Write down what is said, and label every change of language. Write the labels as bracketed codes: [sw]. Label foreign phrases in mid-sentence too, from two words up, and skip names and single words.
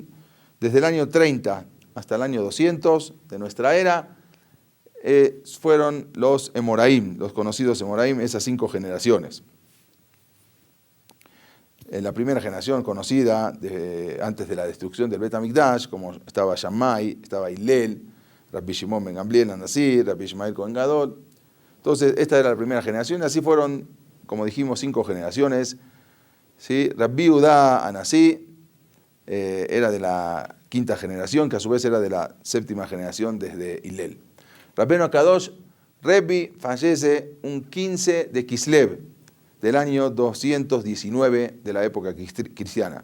[es] Desde el año 30 hasta el año 200 de nuestra era, fueron los Emoraim, los conocidos Emoraim, esas 5 generaciones. La primera generación conocida antes de la destrucción del Bet HaMikdash, como estaba Shammai, estaba Hillel, Rabbi Shimon ben Gamliel Anasí, Rabbi Ishmael Kohen Gadol. Entonces, esta era la primera generación, así fueron, como dijimos, 5 generaciones. ¿Sí? Rabbi Udá Anasí era de la 5ª generación, que a su vez era de la 7ª generación desde Hillel. Rabbeinu HaKadosh, Rebbe, fallece un 15 de Kislev, del año 219 de la época cristiana.